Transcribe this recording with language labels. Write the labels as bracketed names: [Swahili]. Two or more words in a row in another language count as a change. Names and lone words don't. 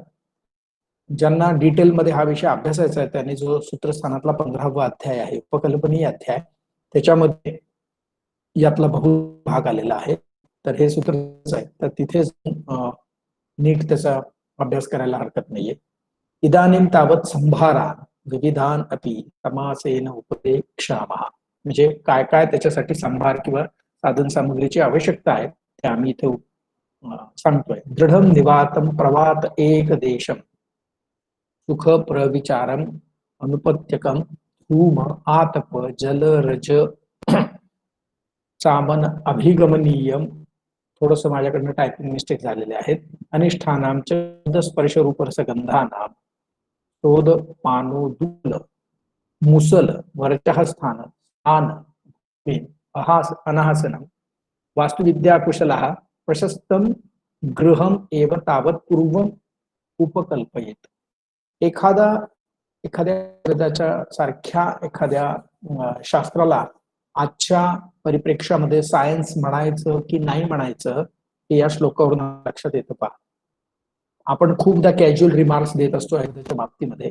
[Marathi] ज्यांना डिटेलमध्ये हा विषय अभ्यासायचा आहे त्यांनी जो सूत्रस्थानातला 15वा अध्याय आहे, उपकल्पनीय अध्याय, त्याच्यामध्ये यातला भाग आलेला आहे. तर हे सूत्र आहे, तर तिथे नीट त्याचा अभ्यास करायला हरकत नाहीये. [Sanskrit] इदानीं तावत संभारा विविधान अपि समासेन उपदेक्षामः. [Marathi] म्हणजे काय काय त्याच्यासाठी संभार किंवा साधन सामग्रीची आवश्यकता आहे ते आम्ही इथे सांगतोय. [Sanskrit] दृढम निवातम प्रवात एक देशम सुख प्रविचारम अनुपत्यकम धूम आतप जल रज चामन अभिगमनीयम. [Marathi] थोडस माझ्याकडनं [English] typing mistake [Marathi] झालेले आहेत. [Sanskrit] अनिष्ठानाम स्पर्श रूप रसगंधानाम शोध पानोदूल मुसल वरचः स्थान स्थान अनाहसनम वास्तुविद्या कुशलः प्रशस्तम गृहम एव तावत पूर्वम उपकल्पयेत. [Marathi] एखाद्या वेदाच्या सारख्या एखाद्या शास्त्राला आजच्या परिप्रेक्ष्यामध्ये सायन्स म्हणायचं की नाही म्हणायचं हे या श्लोकावरून लक्षात येतं. पहा, आपण खूपदा [English] casual remarks [Marathi] देत असतो त्याच्या बाबतीमध्ये.